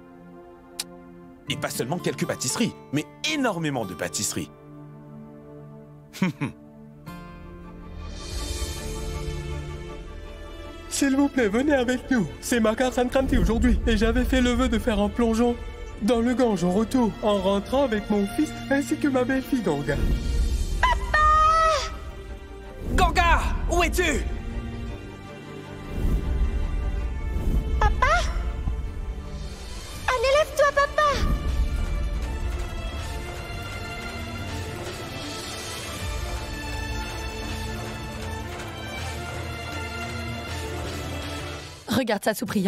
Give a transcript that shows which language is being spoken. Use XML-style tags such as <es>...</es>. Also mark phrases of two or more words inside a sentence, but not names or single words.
<fr>Et pas seulement quelques pâtisseries, mais énormément de pâtisseries. S'il vous plaît, venez avec nous. C'est Makar Sankranti aujourd'hui et j'avais fait le vœu de faire un plongeon dans le Gange en retour en rentrant avec mon fils ainsi que ma belle-fille Ganga. Papa! Ganga, où es-tu? Papa? Allez, lève-toi, papa! Regarde ça, Supriya.</fr>